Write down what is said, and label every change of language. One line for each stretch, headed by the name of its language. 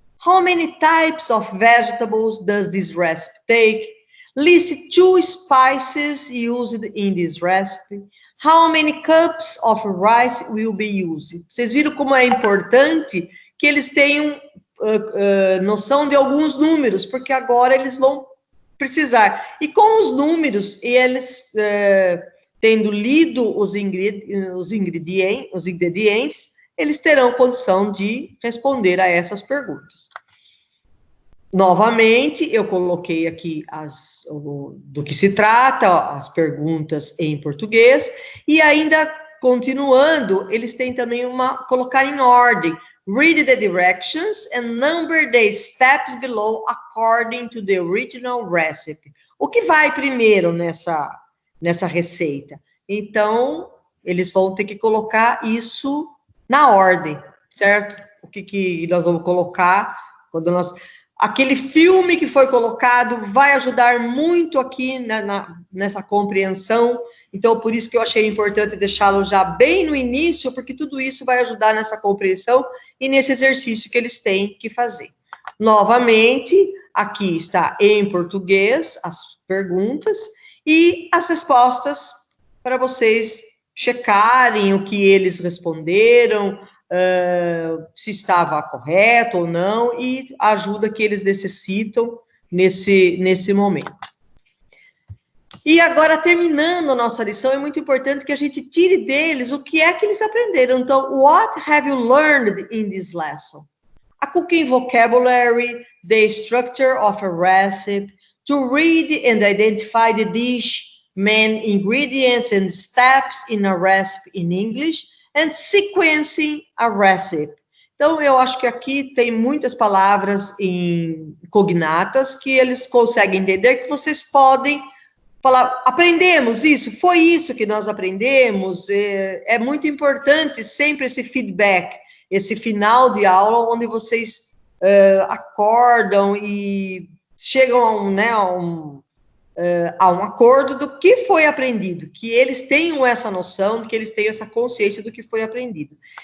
English: How many types of vegetables does this recipe take? List 2 spices used in this recipe. How many cups of rice will be used?
Portuguese: Vocês viram como é importante que eles tenham noção de alguns números, porque agora eles vão precisar. E com os números, e eles tendo lido os ingredientes, eles terão condição de responder a essas perguntas. Novamente, eu coloquei aqui do que se trata, as perguntas em português, e ainda continuando, eles têm também colocar em ordem.
English: Read the directions and number the steps below according to the original recipe.
Portuguese: O que vai primeiro nessa receita? Então, eles vão ter que colocar isso na ordem, certo? O que nós vamos colocar quando aquele filme que foi colocado vai ajudar muito aqui nessa compreensão. Então, por isso que eu achei importante deixá-lo já bem no início, porque tudo isso vai ajudar nessa compreensão e nesse exercício que eles têm que fazer. Novamente, aqui está em português as perguntas e as respostas para vocês checarem o que eles responderam, se estava correto ou não, e a ajuda que eles necessitam nesse momento. E agora, terminando a nossa lição, é muito importante que a gente tire deles o que é que eles aprenderam.
English: Então, what have you learned in this lesson? A cooking vocabulary, the structure of a recipe, to read and identify the dish, main ingredients and steps in a recipe in English, and sequencing a recipe.
Portuguese: Então, eu acho que aqui tem muitas palavras cognatas que eles conseguem entender, que vocês podem falar, aprendemos isso, foi isso que nós aprendemos. É muito importante sempre esse feedback, esse final de aula, onde vocês acordam e chegam a um acordo do que foi aprendido, que eles tenham essa noção, que eles tenham essa consciência do que foi aprendido.